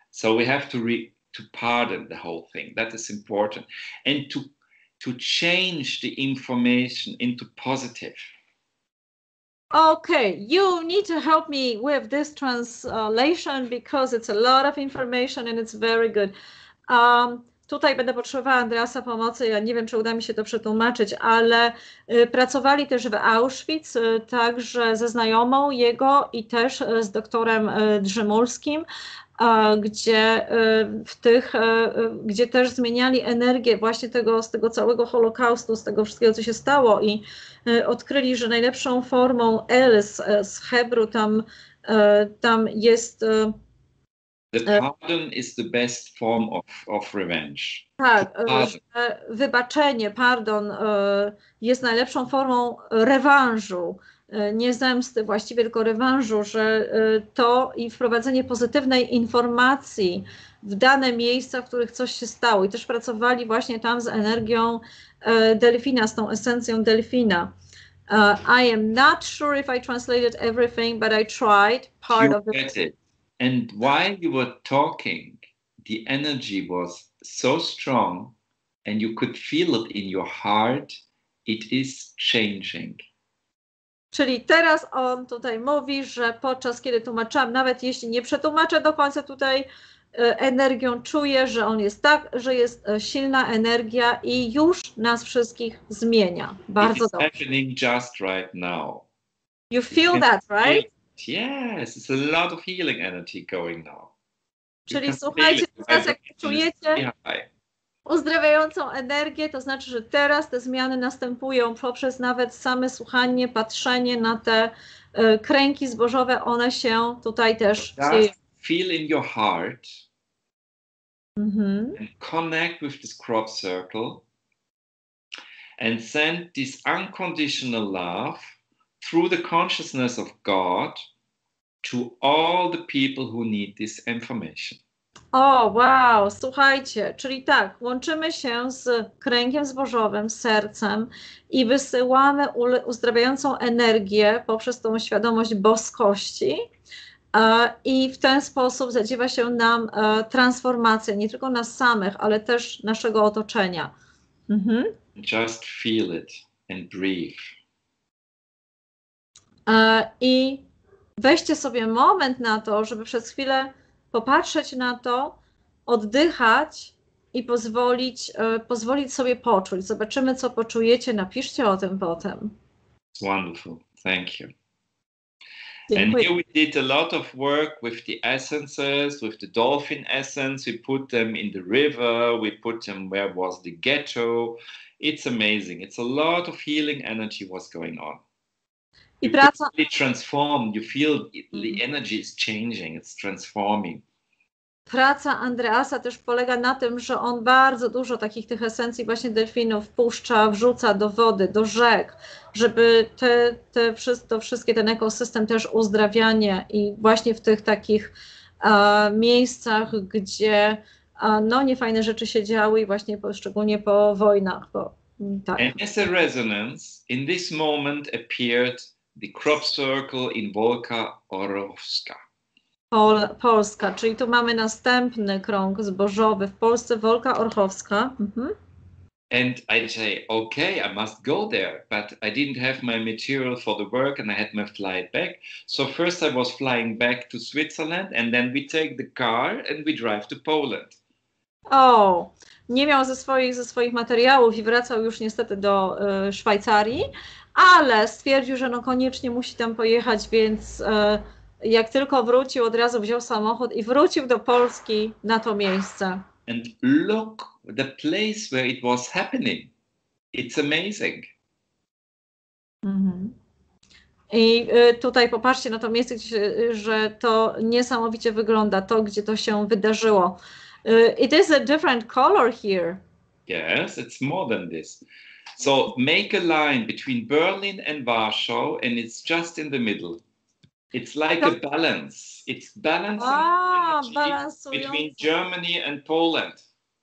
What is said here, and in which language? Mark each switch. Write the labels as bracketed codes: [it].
[en] So we have to pardon the whole thing. That is important. And to change the information into positive. Okay, you need to help me with this translation because it's a lot of information and it's very good. [pl] Tutaj będę potrzebowała Andreasa pomocy, ja nie wiem, czy uda mi się to przetłumaczyć, ale pracowali też w Auschwitz, także ze znajomą jego i też z doktorem Drzymulskim, gdzie też zmieniali energię właśnie z tego całego Holokaustu, z tego wszystkiego, co się stało i odkryli, że najlepszą formą L z Hebru tam jest... [en] The pardon is the best form of revenge. [pl] Tak, że wybaczenie, pardon, jest najlepszą formą rewanżu, nie zemsty właściwie, tylko rewanżu, że to i wprowadzenie pozytywnej informacji w dane miejsca, w których coś się stało. I też pracowali właśnie tam z energią delfina, z tą esencją delfina. [en] I am not sure if I translated everything, but I tried part of it. And while you were talking, the energy was so strong and you could feel it in your heart. It is changing. [pl] Czyli teraz on tutaj mówi, że podczas kiedy tłumaczyłam, nawet jeśli nie przetłumaczę do końca tutaj energią, czuję, że on jest że jest silna energia i już nas wszystkich zmienia. Bardzo dobrze. [en] It's happening just right now. You feel that, right? Yes, it's a lot of healing energy going now. [pl] Czyli słuchajcie, teraz jak czujecie uzdrawiającą energię, to znaczy, że teraz te zmiany następują poprzez nawet same słuchanie, patrzenie na te kręgi zbożowe, one się tutaj też dzieją. [en] Feel in your heart and connect with this crop circle and send this unconditional love through the consciousness of God to all the people who need this information. [pl] O, wow, słuchajcie, czyli tak, łączymy się z kręgiem zbożowym, sercem i wysyłamy uzdrawiającą energię poprzez tą świadomość boskości I w ten sposób zadziewa się nam transformacja nie tylko nas samych, ale też naszego otoczenia. [en] Just feel it and breathe. [pl] I weźcie sobie moment na to, żeby przez chwilę popatrzeć na to, oddychać i pozwolić sobie poczuć. Zobaczymy, co poczujecie. Napiszcie o tym potem. [en] It's wonderful. Thank you. [pl] Dziękuję. [en] And here we did a lot of work with the essences, with the dolphin essence. We put them in the river. We put them where was the ghetto. It's amazing. It's a lot of healing energy was going on. [pl] I praca... [en] It transformed. You feel the energy is changing. It's transforming. [pl] Praca Andreasa też polega na tym, że on bardzo dużo takich tych esencji właśnie delfinów wrzuca do wody, do rzek, żeby to wszystkie, ten ekosystem też uzdrawianie i właśnie w tych takich miejscach, gdzie no niefajne rzeczy się działy i właśnie szczególnie po wojnach. Tak. [en] And as a resonance, in this moment appeared the crop circle in Wolka Orłowska. [pl] Polska, czyli tu mamy następny krąg zbożowy w Polsce, Wolka Orłowska. [en] And I say, okay, I must go there, but I didn't have my material for the work and I had my flight back. So first I was flying back to Switzerland and then we take the car and we drive to Poland. [pl] O, nie miał ze swoich materiałów i wracał już niestety do Szwajcarii, ale stwierdził, że no koniecznie musi tam pojechać, więc jak tylko wrócił, od razu wziął samochód i wrócił do Polski na to miejsce. [en] And look, the place where it was happening. It's amazing. [pl] I tutaj popatrzcie na to miejsce, że to niesamowicie wygląda, to gdzie to się wydarzyło. [en] It is a different color here. Yes, it's more than this. So make a line between Berlin and Warsaw and it's just in the middle. It's like a balance. It's balancing energy between Germany and Poland.